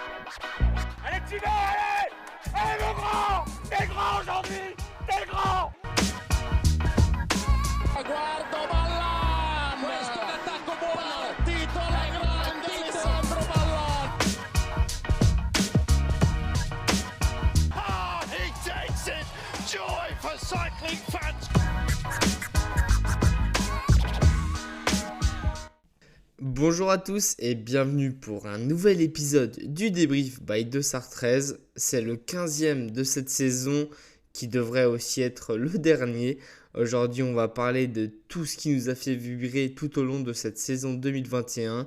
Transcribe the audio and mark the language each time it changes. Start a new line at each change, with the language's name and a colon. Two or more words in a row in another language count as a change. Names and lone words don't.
French: Allez, tu vas, allez! Allez, mon grand! T'es grand aujourd'hui! T'es grand!
Italian: Guardo Ballan, questo è l'attacco buono, partito la grande Alessandro Ballan.
English: Ah, he takes it! Joy for cycling fans!
French: Bonjour à tous et bienvenue pour un nouvel épisode du débrief by 2SAR13. C'est le 15e de cette saison qui devrait aussi être le dernier. Aujourd'hui, on va parler de tout ce qui nous a fait vibrer tout au long de cette saison 2021.